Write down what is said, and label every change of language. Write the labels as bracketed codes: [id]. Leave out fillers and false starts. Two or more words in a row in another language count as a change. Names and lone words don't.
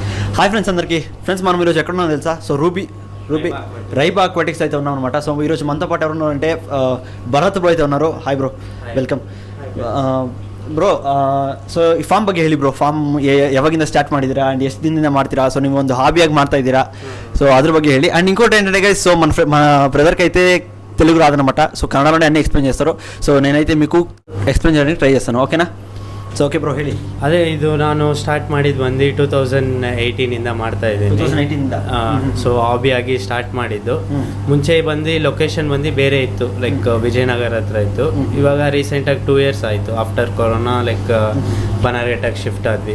[te] హాయ్ ఫ్రెండ్స్ అందరికీ. ఫ్రెండ్స్ మనం ఈరోజు ఎక్కడ ఉన్నాం తెలుసా? సో రైబా aquatics అయితే ఉన్నాం అనమాట. సో ఈరోజు మనతో పాటు ఎవరు ఉన్నారంటే ಭರತ್ ಬ್ರೋ అయితే ఉన్నారు. [en] hi bro, welcome bro. [kn] ಸೊ ಈ ಫಾರ್ಮ್ ಬಗ್ಗೆ ಹೇಳಿ ಬ್ರೋ. ಫಾರ್ಮ್ ಯಾವಾಗಿಂದ ಸ್ಟಾರ್ಟ್ ಮಾಡಿದ್ದೀರಾ ಆ್ಯಂಡ್ ಎಷ್ಟು ದಿನದಿಂದ ಮಾಡ್ತೀರಾ? ಸೊ ನೀವು ಒಂದು ಹಾಬಿಯಾಗಿ ಮಾಡ್ತಾ ಇದ್ದೀರಾ, సో అದ್ರ ಬಗ್ಗೆ ಹೇಳಿ. [te] అండ్ ఇంకోటి ఏంటంటే గైస్, సో మన బ్రదర్కి అయితే తెలుగు రాదనమాట. సో కన్నడలోనే అన్నీ ఎక్స్ప్లెయిన్ చేస్తారు. సో నేనైతే మీకు ఎక్స్ప్లెయిన్ చేయడానికి ట్రై చేస్తాను, ఓకేనా? [en] so okay bro, ಹೇಳಿ. [kn] ಅದೇ ಇದು ನಾನು ಸ್ಟಾರ್ಟ್ ಮಾಡಿದ್ದು ಬಂದು 2018 ಮಾಡ್ತಾ ಇದ್ದೀನಿ. 2018 ಸೊ ಹಾಬಿಯಾಗಿ ಸ್ಟಾರ್ಟ್ ಮಾಡಿದ್ದು. ಮುಂಚೆ ಬಂದು ಲೊಕೇಶನ್ ಬಂದು ಬೇರೆ ಇತ್ತು, ಲೈಕ್ ವಿಜಯನಗರ ಹತ್ರ ಇತ್ತು. ಇವಾಗ ರೀಸೆಂಟಾಗಿ 2 years ಆಯಿತು ಆಫ್ಟರ್ ಕೊರೋನಾ, ಲೈಕ್ ಬನಾರ್ಘಟ್ಟಾಗಿ ಶಿಫ್ಟ್ ಆದ್ವಿ.